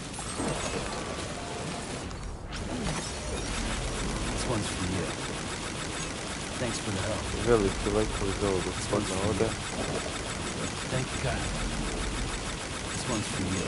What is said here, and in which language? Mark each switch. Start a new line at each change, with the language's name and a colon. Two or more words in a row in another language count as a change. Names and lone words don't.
English: This one's for you. Thanks for the help.
Serbian: Veliki lajkovi za ovo gospodina ovdje.
English: Thank you, God. This one's for you.